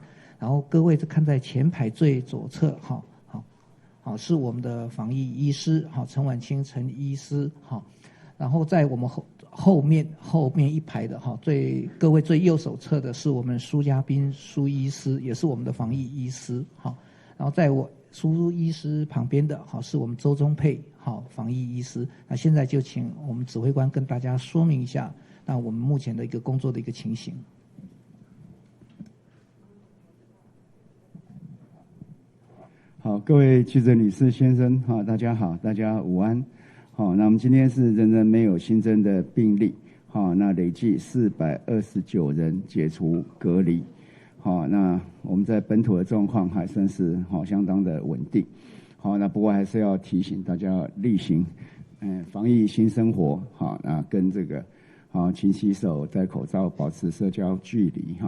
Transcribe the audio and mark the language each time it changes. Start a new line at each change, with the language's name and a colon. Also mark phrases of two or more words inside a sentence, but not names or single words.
Chinese: 然後各位看在前排最左側，好，是我們的防疫醫師，好，陳婉清陳醫師，好，然後在我們後面一排的，哈，各位最右手側的是我們蘇家斌蘇醫師，也是我們的防疫醫師，好，然後在我蘇醫師旁邊的，好，是我們周宗沛，好，防疫醫師。那現在就請我們指揮官跟大家說明一下，那我們目前的一個工作的一個情形。好，各位記者女士先生，好，大家好，大家午安。好，那我們今天是仍然沒有新增的病例，好，那累計429人解除隔離。好，那我們在本土的狀況還算是相當的穩定。好，那不過還是要提醒大家例行防疫新生活，好，那跟這個好，勤洗手，戴口罩，保持社交距离哈。